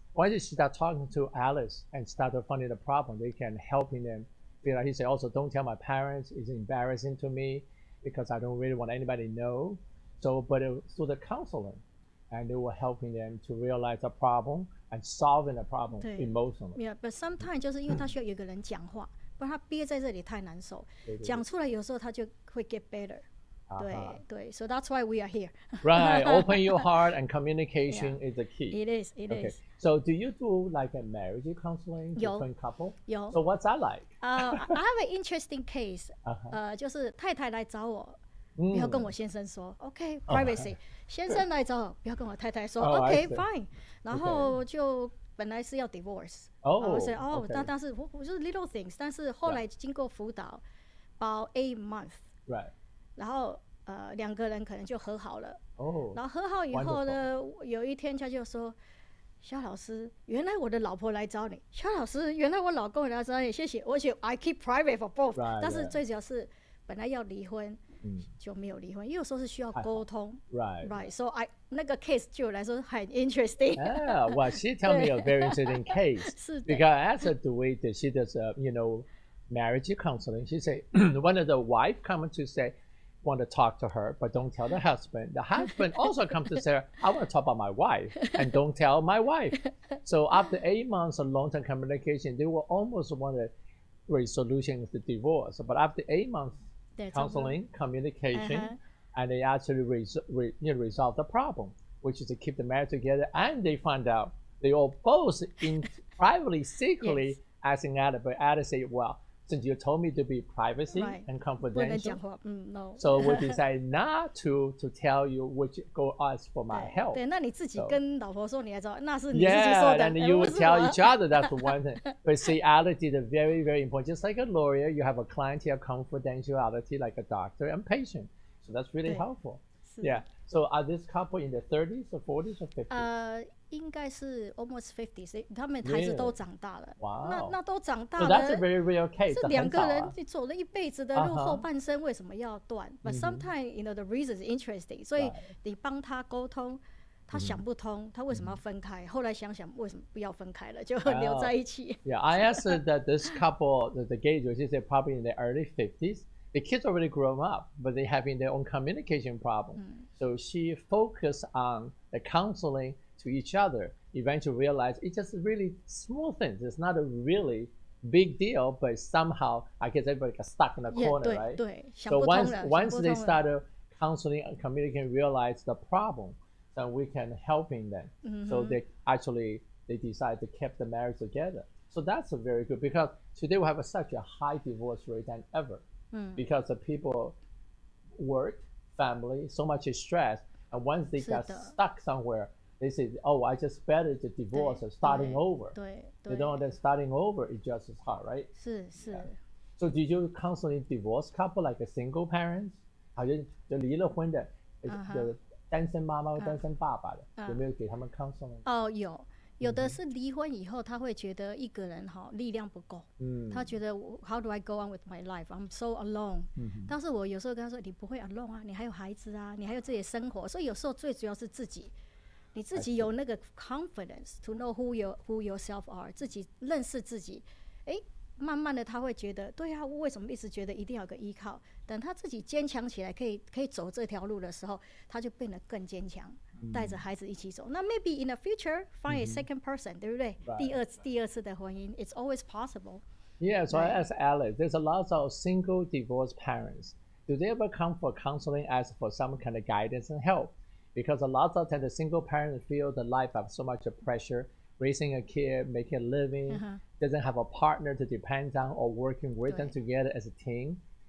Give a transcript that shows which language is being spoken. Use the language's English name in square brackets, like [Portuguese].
[English] Why did she start talking to Alice and started finding the problem? They can helping them. He said, also, don't tell my parents. It's embarrassing to me because I don't really want anybody to know. So, but through the counseling, and they were helping them to realize the problem and solving the problem emotionally. Yeah, but sometimes [Chinese] 就是因为他需要有一个人讲话，不然他憋在这里太难受。讲出来有时候他就会 [English] get better。对 so that's why we are here. Right, open your heart and communication is the key. It is. So do you do like a marriage counseling between couple? [Chinese] 有。 [English] So what's that like? I have an interesting case. [Chinese] 就是太太来找我，不要跟我先生说 ， [English] OK privacy。 [Chinese] 先生来找我，不要跟我太太说 ， [English] OK fine。 [Chinese] 然后就本来是要 divorce。我说但是我就是 [English] little things， [Chinese] 但是后来经过辅导， [English] about 8 months。 Right. [Chinese] 然后两个人可能就和好了。然后和好以后呢，有一天他就说：“肖老师，原来我的老婆来找你。肖老师，原来我老公来找你，谢谢。而且 [English] I keep private for both。 [Chinese] 但是最主要是本来要离婚，就没有离婚，因为有时候是需要沟通。Right. So 那个 case 对我来说很 interesting. [English] Well, she tell me a very interesting case. [Chinese] 是的。 [English] Because as the way that she does, marriage counseling, she say one of the wife come to say. Want to talk to her, but don't tell the husband. The husband also comes to say, I want to talk about my wife, and don't tell my wife. So after 8 months of long-term communication, they will almost want a resolution of the divorce. But after 8 months counseling, communication, and they actually resolve the problem, which is to keep the marriage together. And they find out they all both privately, secretly asking Alice, but Alice said, well, since you told me to be privacy and confidential, so we decided not to tell you which go ask for my help. [Chinese] 对，那你自己跟老婆说你来找，那是你自己说的。 [English] Yeah, and you would tell each other. That's one thing. But see, Alice did a very, very important. Just like a lawyer, you have a client, you have confidentiality, like a doctor and patient. So that's really helpful. Yeah. So are this couple in the 30s or 40s or 50s? [Chinese] 应该是 [English] almost 50， [Chinese] 他们孩子都长大了。 [English] Wow. [Chinese] 那都长大了。 [English] So that's a very real case. [Chinese] 是两个人走了一辈子的路，后半生为什么要断？ [English] But sometimes the reason is interesting， [Chinese] 所以你帮他沟通，他想不通，他为什么要分开？后来想想为什么不要分开了，就留在一起。 [English] Yeah, I asked that this couple, the gay, she said probably in their early 50s. The kids already grown up, but they having their own communication problem. So she focused on the counseling to each other. Eventually realized it's just really small things. It's not a really big deal, but somehow I guess everybody got stuck in a corner, right? [Chinese] 对， [English] So once they started counseling and communicating, realized the problem, then we can helping them. So they decide to keep the marriage together. So that's a very good, because today we have such a high divorce rate than ever. Because the people work, family, so much stress, and once they got stuck somewhere, they say, "Oh, I just better to divorce or starting over." They don't know that starting over is just as hard, right? [Chinese] 是。 [English] So did you counsel divorced couple like a single parents? [Chinese] 好像就离了婚的，单身妈妈或单身爸爸的，有没有给他们 counseling？有的是离婚以后，他会觉得一个人力量不够，他觉得 [English] How do I go on with my life? I'm so alone。 [Chinese] 但是我有时候跟他说，你不会 alone 啊，你还有孩子啊，你还有自己的生活，所以有时候最主要是自己，你自己有那个 [English] confidence to know who yourself are， [Chinese] 自己认识自己，慢慢的他会觉得，对啊，我为什么一直觉得一定要有个依靠？等他自己坚强起来，可以走这条路的时候，他就变得更坚强。带着孩子一起走。 [English] 那 maybe in the future find a second person， [Chinese] 对不对？第二次的婚姻 [English] ，it's always possible. Yeah, so I asked Alex, there's a lot of single divorced parents. Do they ever come for counseling, ask for some kind of guidance and help? Because a lot of times the single parents feel the life have so much pressure, raising a kid, making a living, doesn't have a partner to depend on or working with them together as a team.